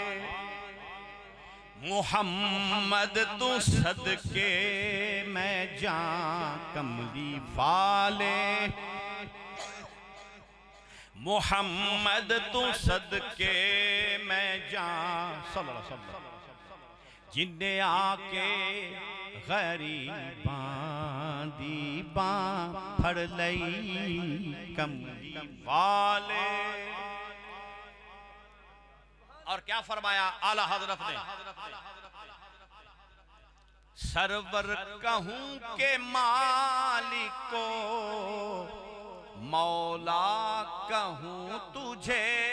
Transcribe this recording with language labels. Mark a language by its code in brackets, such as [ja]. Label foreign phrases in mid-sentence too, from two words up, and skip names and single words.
[pa] मुहम्मद तू सदके मैं जां, कमली वाले मुहम्मद तू सदके मैं जां, [ar] صلى الله عليه وسلم, [pa] जिन्ने आके गरीबां दी बां फड़ लई, कमली वाले। [ur] और क्या फरमाया आला हजरत ने, सरवर कहूं के मालिको मौला कहूं तुझे,